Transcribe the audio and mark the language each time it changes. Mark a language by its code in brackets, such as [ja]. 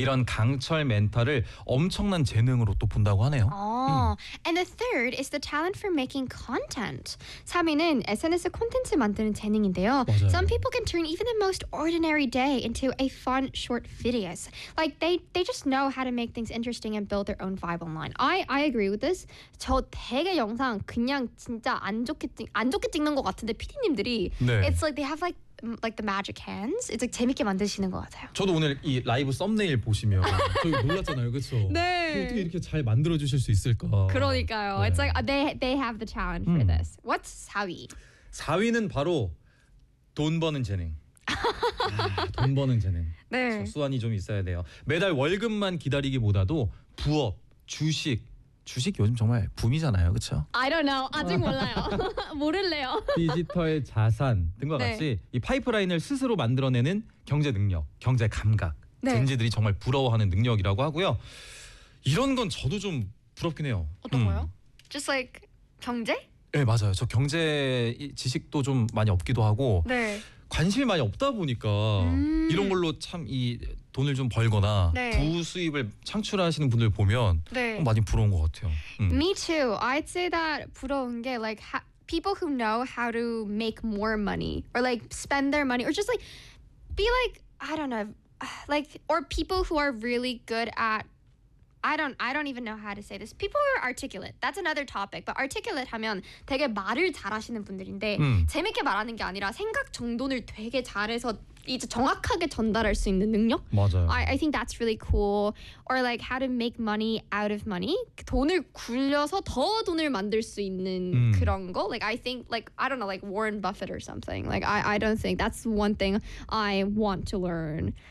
[ko] 이런 강철 멘탈을 엄청난 재능으로 또 본다고 하네요. [en] And the third is the talent for making content. [ko] 3위는 SNS 콘텐츠 만드는 재능인데요. 맞아요. [en] Some people can turn even the most ordinary day into a fun short videos. Like they just know how to make things interesting and build their own vibe online. I agree with this. [ko] 저 되게 영상 그냥 진짜 안 좋게 찍는 것 같은데 PD님들이 네. [en] It's like they have like the magic hands. It's like [ko] 재밌게 만드시는 것 같아요. 저도 오늘 이 라이브 썸네일 보시면 저희 놀랐잖아요. 그렇죠? 네. 어떻게 이렇게 잘 만들어 주실 수 있을까? 그러니까요. 네. [en] It's like they have the talent for this. What's 4위? [ko] 4위는 바로 돈 버는 재능. 아, 돈 버는 재능. 네. 적수환이 좀 있어야 돼요. 매달 월급만 기다리기보다도 부업, 주식 주식 요즘 정말 붐이잖아요. 그렇죠? [en] I don't know. [ko] 아직 몰라요. 모를래요. 디지털의 자산 등과 네. 같이 이 파이프라인을 스스로 만들어내는 경제 능력, 경제 감각. 네. 젠지들이 정말 부러워하는 능력이라고 하고요. 이런 건 저도 좀 부럽긴 해요. 어떤 거요? [en] Just like [ko] 경제? 네, 맞아요. 저 경제 지식도 좀 많이 없기도 하고 네. 관심이 많이 없다 보니까 이런 걸로 참 이 돈을 좀 벌거나 네. 부수입을 창출하시는 분들 보면 네. 많이 부러운 것 같아요. [en] Me too. I'd say that [ko] 부러운 게 [en] like people who know how to make more money or like spend their money or just like be like I don't know like or people who are really good at I don't even know how to say this. People who are articulate. That's another topic. [ko] But articulate 하면 되게 말을 잘하시는 분들인데 재밌게 말하는 게 아니라 생각 정돈을 되게 잘해서 이제 정확하게 전달할 수 있는 능력? 맞아요. [en] I think that's really cool. Or like how to make money out of money. [ko] 돈을 굴려서 더 돈을 만들 수 있는 그런 거? [en] Like I think like I don't know like Warren Buffett or something. Like I don't think that's one thing I want to learn.